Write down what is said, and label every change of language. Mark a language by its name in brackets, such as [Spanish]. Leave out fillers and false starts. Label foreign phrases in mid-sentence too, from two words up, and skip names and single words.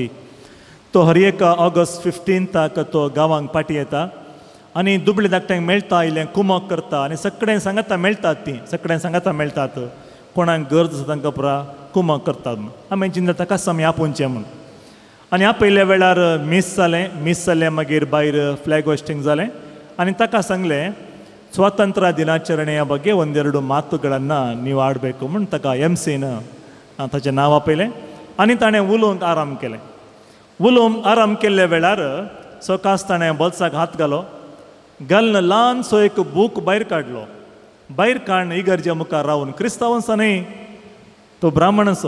[Konkani] तो हर एक ऑगस्ट 15 तो गांवांक पाटी येता आनी दुबळे धाकट्यांक मेळटा आयलें कुमक करता आनी सगळें सांगाता मेळटात. कोणाक गरज आसा तांकां पुरा कुमक करतात. आमी चिंतता कस आमी आपोवचें म्हूण. आनी आपयल्या वेळार मीस जालें मागीर भायर [English] flag hoisting [Konkani] जालें आनी ताका सांगलें [Kannada] ಸ್ವಾತಂತ್ರ್ಯ ದಿನಾಚರಣೆಯ ಬಗ್ಗೆ ಒಂದೆರಡು ಮಾತುಗಳನ್ನು ನೀವು ಆಡಬೇಕು [Konkani] म्हूण ताका MC-न ताचें नांव आपयलें आनी ताणें उलोवंक आराम केल्ल्या वेळार सकाळच ताणें बोल्साक हात घालन ल्हानसो एक बूक भायर काडून इगर्जे मुखार रावन क्रिस्तांवांचो न्ही, तो ब्राह्मण असो.